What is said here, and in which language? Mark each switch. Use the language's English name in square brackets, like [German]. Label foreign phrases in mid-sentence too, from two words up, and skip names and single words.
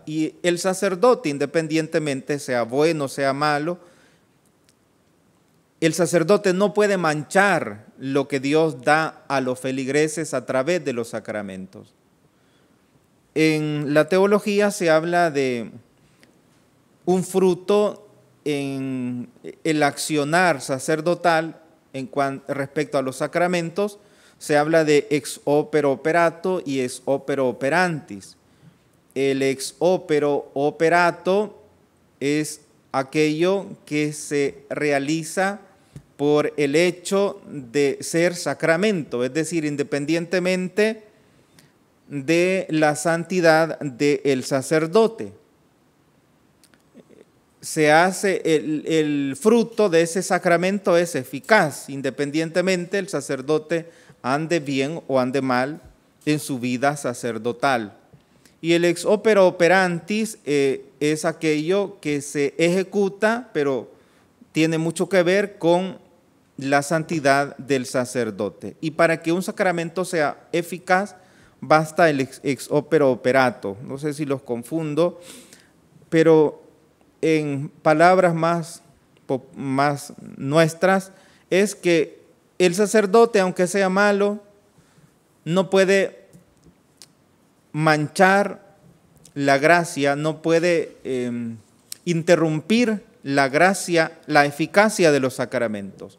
[Spanish] Y el sacerdote, independientemente sea bueno, sea malo, el sacerdote no puede manchar lo que Dios da a los feligreses a través de los sacramentos. En la teología se habla de un fruto en el accionar sacerdotal respecto a los sacramentos. Se habla de [Latin] ex opere operato [Spanish] y [Latin] ex opere operantis. [Spanish] El [Latin] ex opere operato [Spanish] es aquello que se realiza por el hecho de ser sacramento, es decir, independientemente de la santidad del sacerdote. Se hace el fruto de ese sacramento es eficaz, independientemente el sacerdote ande bien o ande mal en su vida sacerdotal. Y el [Latin] ex opere operantis [Spanish] es aquello que se ejecuta, pero tiene mucho que ver con la santidad del sacerdote. Y para que un sacramento sea eficaz, basta el [Latin] ex opere operato. [Spanish] No sé si los confundo, pero en palabras más nuestras, es que el sacerdote, aunque sea malo, no puede manchar la gracia, no puede interrumpir la gracia, la eficacia de los sacramentos.